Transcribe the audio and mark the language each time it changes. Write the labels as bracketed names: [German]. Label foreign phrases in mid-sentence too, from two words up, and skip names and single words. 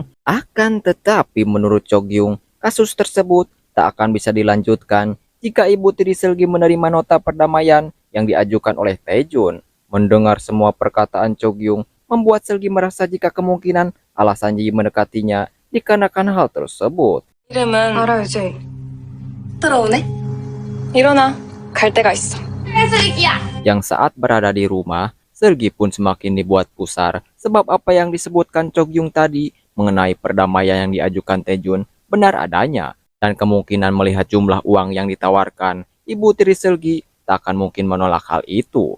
[Indonesian] Akan tetapi menurut Chogyung, kasus tersebut tak akan bisa dilanjutkan jika ibu tiri Selgi menerima nota perdamaian yang diajukan oleh Taejun. Mendengar semua perkataan Chogyung membuat Selgi merasa jika kemungkinan alasan Ji mendekatinya dikarenakan hal tersebut. [Korean] 이름은 알아, 이제. 들어오네. 일어나. 갈 데가 있어. [Indonesian] Yang saat berada di rumah, Selgi pun semakin dibuat pusar sebab apa yang disebutkan Chogyung tadi mengenai perdamaian yang diajukan Taejun benar adanya dan kemungkinan melihat jumlah uang yang ditawarkan, ibu tiri Selgi tak akan mungkin menolak hal itu.